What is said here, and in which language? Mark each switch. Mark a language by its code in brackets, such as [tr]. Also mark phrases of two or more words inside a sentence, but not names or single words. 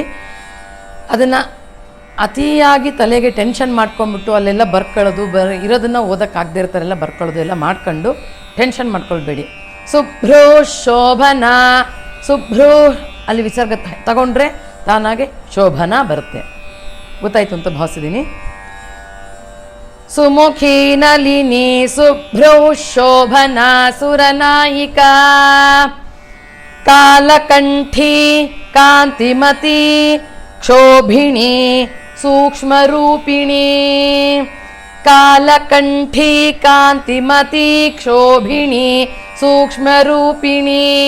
[kn] ಅದನ್ನು ಅತಿಯಾಗಿ ತಲೆಗೆ ಟೆನ್ಷನ್ ಮಾಡ್ಕೊಂಡ್ಬಿಟ್ಟು ಅಲ್ಲೆಲ್ಲ ಬರ್ಕೊಳ್ಳೋದು ಇರೋದನ್ನು ಓದೋಕ್ಕಾಗದೇ ಇರ್ತಾರೆಲ್ಲ ಬರ್ಕೊಳ್ಳೋದು ಎಲ್ಲ ಮಾಡ್ಕೊಂಡು ಟೆನ್ಷನ್ ಮಾಡ್ಕೊಳ್ಬೇಡಿ. [sa] ಸುಭ್ರೂ ಶೋಭನ ಸುಭ್ರೂ [kn] ಅಲ್ಲಿ ವಿಸರ್ಗ ತಗೊಂಡ್ರೆ ತಾನಾಗೆ ಶೋಭನ ಬರುತ್ತೆ. ಗೊತ್ತಾಯ್ತು ಅಂತ ಭಾವಿಸಿದ್ದೀನಿ. [sa] ಸುಮುಖಿ ನಲಿನಿ ಸುಭ್ರೂ ಶೋಭನ ಸುರನಾಯಿಕ ಕಾಲಕಂಠಿ ಕಾಂತಿಮತಿ ಕ್ಷೋಭಿಣಿ ಸೂಕ್ಷ್ಮರೂಪಿಣಿ ಕಾಲಕಂಠಿ ಕಾಂತಿಮತಿ ಕ್ಷೋಭಿಣಿ ಸೂಕ್ಷ್ಮರೂಪಿಣಿ